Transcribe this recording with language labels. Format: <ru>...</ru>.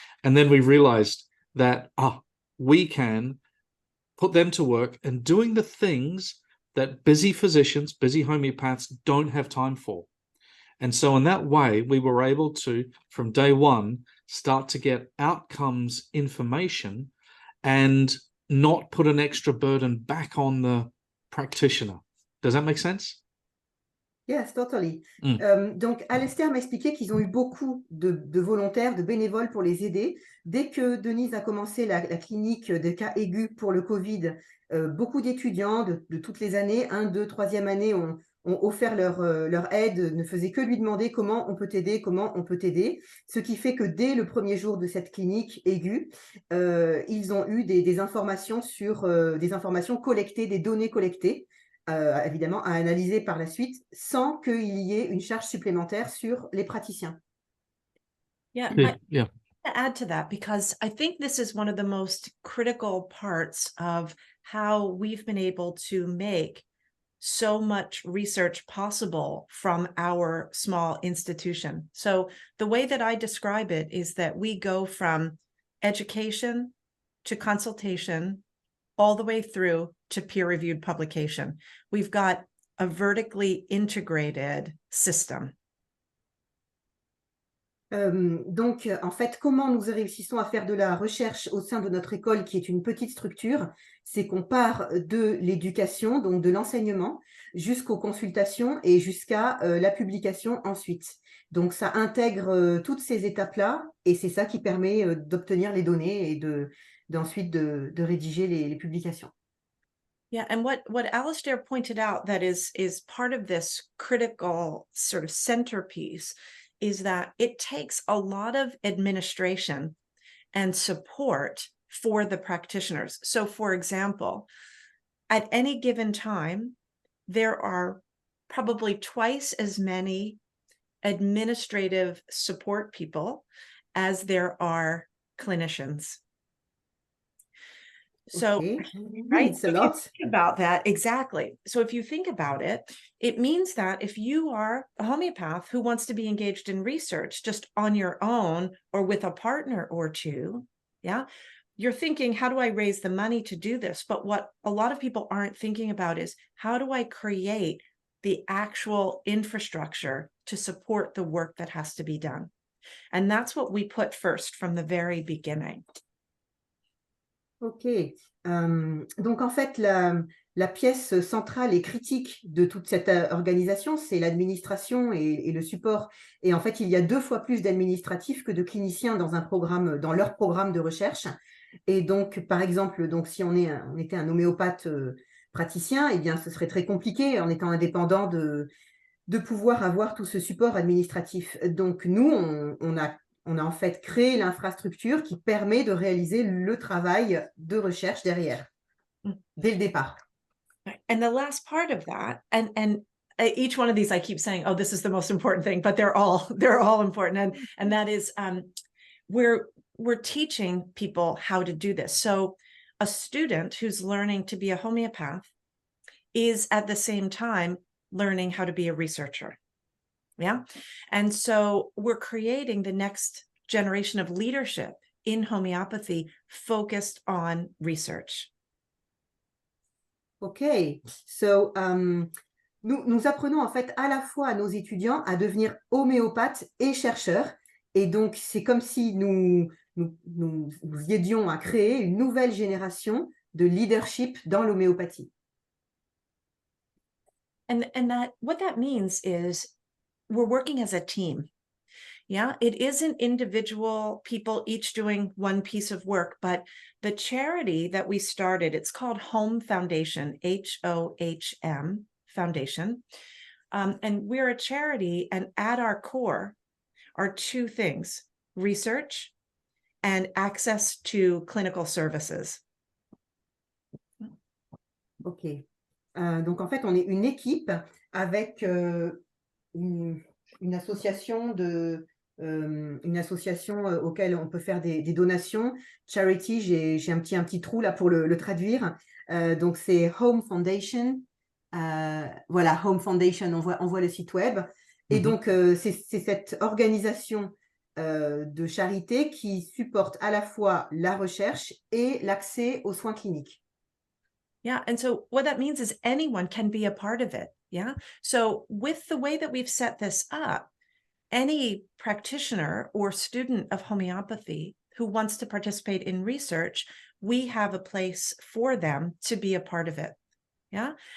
<en>And then we realized that we can put them to work and doing the things that busy physicians, busy homeopaths don't have time for. And so in that way, we were able to, from day one, start to get outcomes information and not put an extra burden back on the practitioner. Does that make sense? Yes, totally.</en> <fr>Donc, Alastair m'a expliqué qu'ils ont eu beaucoup de volontaires, de bénévoles pour les aider. Dès que Denise a commencé la clinique de cas aigus pour le Covid, beaucoup d'étudiants de toutes les années, 1, 2, 3e année, ont offert leur aide, ne faisaient que lui demander comment on peut t'aider, comment on peut t'aider. Ce qui fait que dès le premier jour de cette clinique aiguë, ils ont eu des informations des informations collectées, des données collectées, évidemment à analyser par la suite, sans qu'il y ait une charge supplémentaire sur les praticiens.</fr> <en>Yeah, Yeah. To add to that, because I think this is one of the most critical parts of how we've been able to make so much research possible from our small institution. So the way that I describe it is that we go from education to consultation all the way through to peer-reviewed publication. We've got a vertically integrated system.</en> <fr>Donc, en fait, comment nous réussissons à faire de la recherche au sein de notre école, qui est une petite structure, c'est qu'on part de l'éducation, donc de l'enseignement, jusqu'aux consultations et jusqu'à la publication ensuite. Donc, ça intègre toutes ces étapes-là, et c'est ça qui permet d'obtenir les données et ensuite de rédiger les publications.</fr> <en>Yeah, and what Alastair pointed out that is part of this critical sort of centerpiece is that it takes a lot of administration and support for the practitioners. So, for example, at any given time, there are probably twice as many administrative support people as there are clinicians. So, okay. Right? It's a lot. Think about that, exactly. So if you think about it, it means that if you are a homeopath who wants to be engaged in research just on your own or with a partner or two, yeah, you're thinking, how do I raise the money to do this? But what a lot of people aren't thinking about is, how do I create the actual infrastructure to support the work that has to be done? And that's what we put first from the very beginning. Ok.</en> <fr>Donc en fait, la pièce centrale et critique de toute cette organisation, c'est l'administration et le support. Et en fait, il y a 2 fois plus d'administratifs que de cliniciens dans leur programme de recherche. Et donc, par exemple, donc, si on était un homéopathe praticien, eh bien, ce serait très compliqué en étant indépendant de pouvoir avoir tout ce support administratif. Donc, nous, on a en fait créé l'infrastructure qui permet de réaliser le travail de recherche derrière, dès le départ.</fr> <en>And the last part of that, and each one of these, I keep saying, oh, this is the most important thing, but they're all important. And that is, we're teaching people how to do this. So a student who's learning to be a homeopath is at the same time learning how to be a researcher. Yeah. And so we're creating the next generation of leadership in homeopathy focused on research. OK.</en> <fr>So, nous apprenons en fait à la fois à nos étudiants à devenir homéopathes et chercheurs. Et donc, c'est comme si nous aidions à créer une nouvelle génération de leadership dans l'homéopathie.</fr> <en>And that, what that means is we're working as a team. Yeah, it isn't individual people each doing one piece of work, but the charity that we started, it's called Home Foundation, HOHM Foundation. And we're a charity, and at our core are 2 things: research and access to clinical services. OK.</en> <fr>Donc, en fait, on est une équipe avec une association auquel on peut faire des donations. Charity, j'ai un petit trou là pour le traduire. Donc, c'est Home Foundation. Voilà, Home Foundation, on voit le site web. Et donc, c'est cette organisation de charité qui supporte à la fois la recherche et l'accès aux soins cliniques.</fr> <en>Yeah. And so what that means is anyone can be a part of it. Yeah. So with the way that we've set this up, any practitioner or student of homeopathy who wants to participate in research, we have a place for them to be a part of it. Yeah.</en>